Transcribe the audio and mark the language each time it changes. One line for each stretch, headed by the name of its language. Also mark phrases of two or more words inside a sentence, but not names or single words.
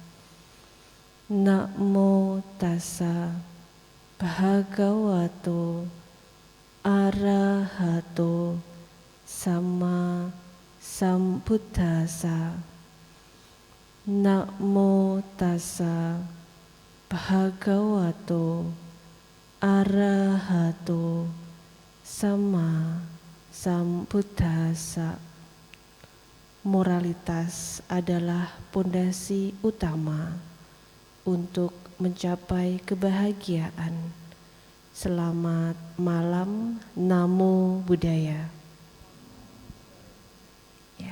Pali: Namo tassa bhagavato arahato sama sambuddhassa. Namo tassa bhagavato arahato sama sambuddhassa.
Indonesian: Moralitas adalah pondasi utama untuk mencapai kebahagiaan. Selamat malam,
Pali: Namo Buddhaya.
Indonesian: Ya.